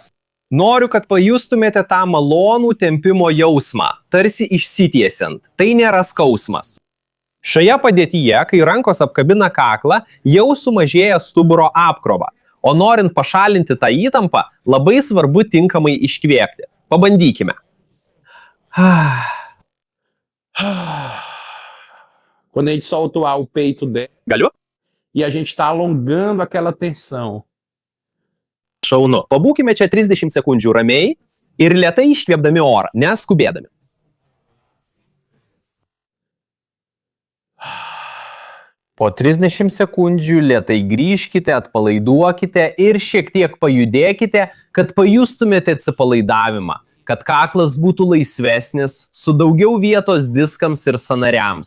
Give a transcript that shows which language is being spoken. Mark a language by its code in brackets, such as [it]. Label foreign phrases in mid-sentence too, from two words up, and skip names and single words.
[lt] Noriu, kad pajustumėte tą malonų tempimo jausmą, tarsi išsitiesiant. Tai nėra skausmas. Šioje padėtyje, kai rankos apkabina kaklą, jau sumažėja stuburo apkrova, o norint pašalinti tą įtampą, labai svarbu tinkamai iškvėpti. Pabandykime. [pt] Quando a gente solta o peito dela, [lt] Galiu? [pt] e a gente está alongando aquela tensão. [lt] Šaunu. Pabūkime čia 30 sekundžių ramiai ir lėtai iškvėpdami orą, neskubėdami. Po 30 sekundžių lėtai grįžkite, atpalaiduokite ir šiek tiek pajudėkite, kad pajustumėte atsipalaidavimą, kad kaklas būtų laisvesnis, su daugiau vietos diskams ir sąnariams.